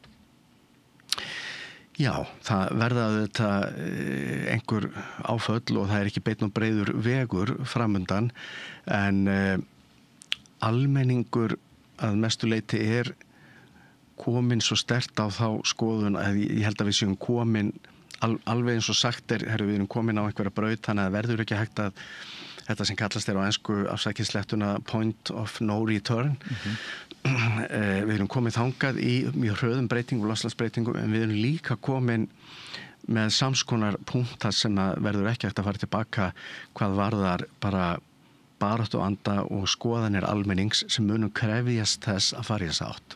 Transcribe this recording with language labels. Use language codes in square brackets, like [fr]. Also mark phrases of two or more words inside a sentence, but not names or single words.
[is] Já, það verða þetta einhver áföll og það er ekki beinn og breiður vegur framundan en almenningur að mestu leyti er komin svo sterkt á þá skoðun að ég held að við séum komin alveg eins og sagt við erum komin á einhverja braut þannig að verður ekki hægt að þetta sem kallast á ensku afsakislettuna [en] point of no return [is] við erum komin þangað í mjög hröðum breytingum og loftslagsbreytingum en við erum líka komin með samskonar punktar sem að verður ekki hægt að fara tilbaka hvað varðar bara baráttuanda og skoðanir almennings sem munum krefjast þess að fara í þessa átt.